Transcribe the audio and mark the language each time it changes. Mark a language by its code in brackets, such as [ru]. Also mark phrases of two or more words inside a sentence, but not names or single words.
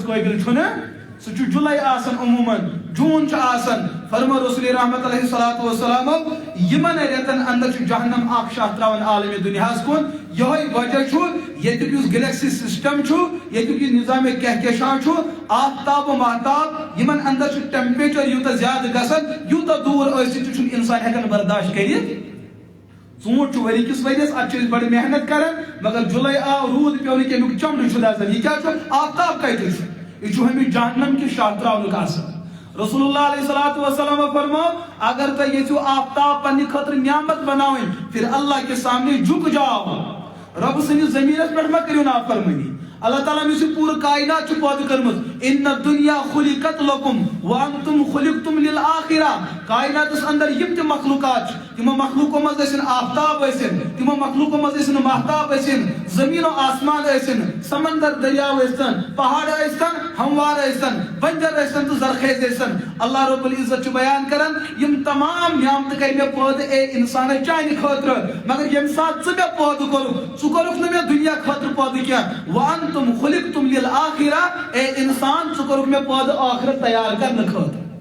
[ks] قٲبِل چھُنہٕ سُہ چھُ جُلاے آسان عموٗمن جوٗن چھُ آسان فرمو رسول رحمت [ar] علیہ الصلوۃ والسلامو [ks] یِمن رٮ۪تن انٛدر چھُ جہنم اکھ شاہ تراوان عالمِ دُنیاہس کُن یِہوے وجہ چھُ ییٚتیُک یُس [en] galaxy system [ks] چھُ ییٚتیُک یہِ نظامِ کہکشاں چھُ آفتاب و ماہتاب یِمن انٛدر چھُ ٹیمپریچر یوٗتاہ زیادٕ گژھان یوٗتاہ دوٗر ٲسِتھ تہِ چھُنہٕ انسان ہٮ۪کان برداشت کٔرِتھ ژوٗنٛٹھ چھُ ؤری کِس ؤرِیس اتھ چھِ أسۍ بڑٕ محنت کران مگر جُلاے آو روٗد پیوٚو نہٕ کیٚمیُک چمڑٕ چھُ دزان یہِ کیٛاہ چھُ آفتاب کتہِ چھُ یہ چھُ [ur] ہمیں جہنم کے [ks] شاہ تراونُک آسان رسول اللہ [ar] علیہ الصلوۃ والسلام [ks] فرمو اگر تُہۍ یژھِو آفتاب پننہِ خٲطرٕ نعمت بناوٕنۍ [ur] پھر اللہ کے سامنے جھُک جاؤ [ks] رۄبہٕ سٕنٛدِس زٔمیٖنس پٮ۪ٹھ مہ کٔرِو نافرمٲنی اللہ تعالیٰ یُس یہِ پوٗرٕ کاینات چھُ پٲدٕ کٔرمٕژ [ar] ان الدنیا خلقت لکم وانتم خلقتم للآخرہ [ks] کایناتس انٛدر یِم تہِ مخلوقات چھِ تِمو مخلوقو منٛز ٲسِن آفتاب ٲسِن تِمو مخلوقو منٛز ٲسِن ماہتاب ٲسِن زٔمیٖن و آسمان ٲسِن سمندر دریاو ٲسۍتن پہاڑ ٲسۍتن ہموار ٲسۍتن بنجر ٲسۍتن تہٕ زرخیز ٲسۍتن اللہ رب العزت چھُ بیان کران یِم تمام نعمتہٕ کٔرۍ مےٚ پٲدٕ اے انسانے چانہِ خٲطرٕ مگر ییٚمہِ ساتہٕ ژٕ مےٚ پٲدٕ کوٚرُکھ ژٕ کوٚرُکھ نہٕ مےٚ دُنیا خٲطرٕ پٲدٕ کینٛہہ [ar] وانتم خلقتم للآخرہ [ks] اے انسان ژٕ کوٚرُکھ مےٚ پٲدٕ ٲخرت تیار کرنہٕ خٲطرٕ